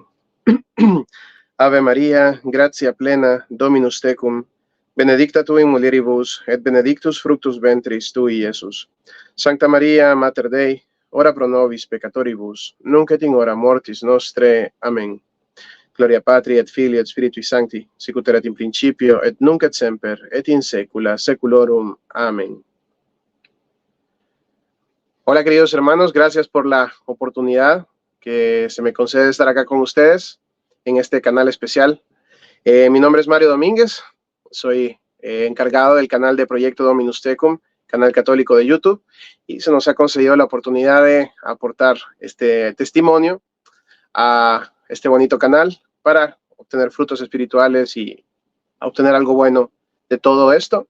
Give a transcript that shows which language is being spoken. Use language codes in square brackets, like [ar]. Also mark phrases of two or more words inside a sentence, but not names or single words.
[la] Ave Maria, gratia plena, Dominus tecum, benedicta tu in mulieribus, et benedictus fructus ventris tui, Iesus. Sancta Maria, Mater Dei, ora pro nobis peccatoribus, nunc et in hora mortis nostre. Amen. Gloria Patri et Filii et Spiritui Sancti, sicut erat in principio, et nunc et semper, et in saecula saeculorum. Amen. [es] Hola, queridos hermanos, gracias por la oportunidad que se me concede estar acá con ustedes en este canal especial. Mi nombre es Mario Domínguez, soy encargado del canal de Proyecto Dominus Tecum, canal católico de YouTube, y se nos ha concedido la oportunidad de aportar este testimonio a este bonito canal para obtener frutos espirituales y obtener algo bueno de todo esto.